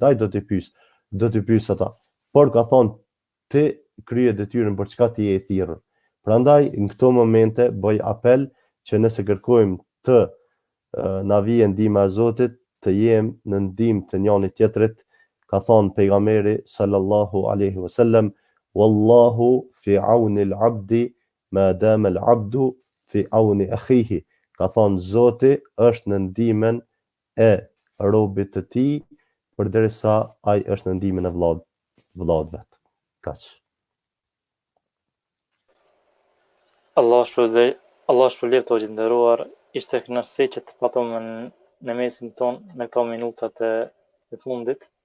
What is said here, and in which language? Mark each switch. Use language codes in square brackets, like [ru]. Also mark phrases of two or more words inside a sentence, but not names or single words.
[sq] Ai do t'i pyes ata. Por ka thonë ti krye detyrën për çka ti je i thirrur. Prandaj në këto momente bëj apel që nëse kërkojmë të na vijë ndihma e Zotit, të jem në ndihmë të njëri tjetrit. Ka thonë pejgamberi [ar] صلى الله عليه وسلم والله في عون العبد ما دام العبد في عون أخيه. [sq] Ka thonë Zoti është në ndihmën e robit të tij përderisa ai është në ndihmën e vëllat vet. Kaq. Allah shpëlbeft të gjinderuar, ishte kënaqësi që të patëm në mesin ton në këto minutat e fundit.